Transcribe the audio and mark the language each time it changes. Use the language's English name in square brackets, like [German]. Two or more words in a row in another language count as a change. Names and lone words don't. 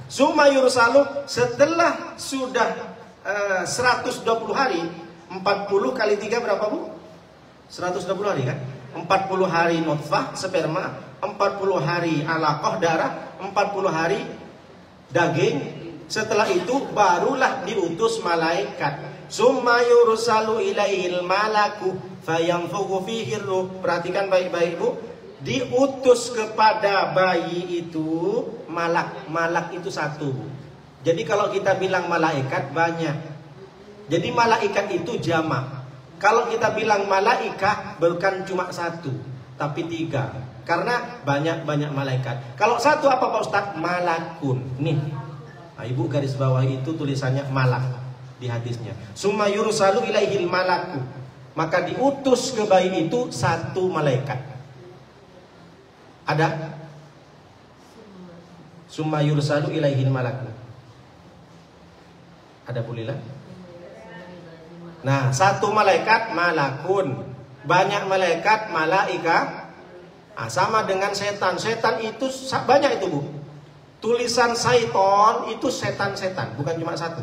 [Arabic] ثم يرسل, [Indonesian] setelah sudah 120 hari, 40 kali 3 berapa Bu? 120 hari kan? 40 hari nutfah, sperma, 40 hari alaqah, darah, 40 hari daging. Setelah itu barulah diutus malaikat. [Arabic] ثم يرسل إليه الملك فينفخ فيه روح. [Indonesian] Perhatikan baik-baik Bu. Diutus kepada bayi itu malak. Malak itu satu Bu. Jadi kalau kita bilang malaikat banyak. Jadi malaikat itu jamak. Kalau kita bilang malaikat bukan cuma satu, tapi 3. Karena banyak malaikat. Kalau satu apa Pak Ustadz? Malakun. Nih. Nah, Ibu garis bawah itu tulisannya malak di hadisnya. [Arabic] ثم يرسل إليه الملك. [Indonesian] Maka diutus ke bayi itu satu malaikat. Ada? [Arabic] ثم يرسل إليه الملك. [Indonesian] Ada pulila? Nah, satu malaikat malakun, banyak malaikat malaika. Nah, sama dengan setan. Setan itu banyak itu Bu. Tulisan syaiton itu setan-setan, bukan cuma satu.